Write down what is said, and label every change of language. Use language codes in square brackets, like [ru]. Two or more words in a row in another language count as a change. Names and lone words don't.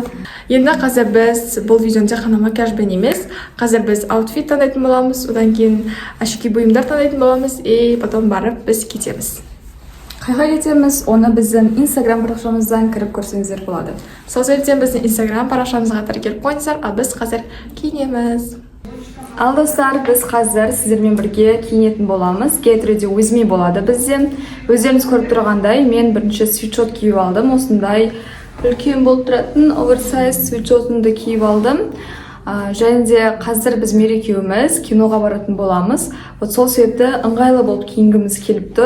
[kk] Енді қазір біз бұл видеоны тек қана макияжбен емес, қазір біз аутфит таңдайтын боламыз, одан кейін әшекей бұйымдар таңдайтын боламыз, [ru] и потом [kk] барып біз кетеміз. Қайға кетеміз, оны біздің инстаграм парақшамыздан кіріп көрсеңіздер болады. Сол себептен біздің инстаграм парақшамызға тіркеліп қойыңыздар, ал біз қазір киінеміз. Ал достар, біз қазір сіздермен бірге киінетін боламыз. [en] Get ready with me [kk] болады бізде. Өздеріңіз көріп тұрғандай, мен бірінші свитшот киіп алдым. Осындай үлкен болып тұратын оверсайз свитшотымды киіп алдым. Және де қазір біз мерекеуміз киноға баратын боламыз. Вот сол себепті ыңғайлы болып киінгіміз келіп тұр.